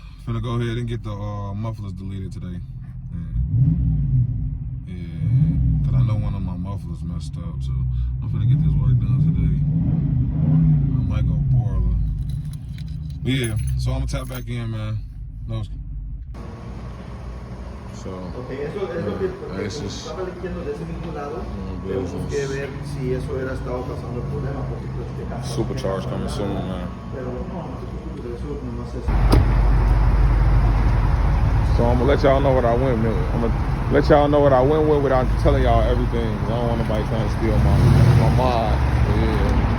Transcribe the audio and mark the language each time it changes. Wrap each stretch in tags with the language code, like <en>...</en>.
<en>Finna go ahead and get the mufflers deleted today. Yeah, cause I know one of my mufflers messed up, so I'm finna get this work done today. I might go Borlar. But yeah, so I'm gonna tap back in, man. No. So,</en> <es>okay, eso es lo que estaba leyendo de ese mismo lado. Tenemos que ver si eso era estado pasando el problema, porque pues</es> <en>supercharge coming soon, man.</en> <es>Pero no, eso nomás es.</es> <en>So I'm gonna let y'all know what I went with. I'm gonna let y'all know what I went with without telling y'all everything. I don't want nobody trying to steal my mod. Yeah.</en>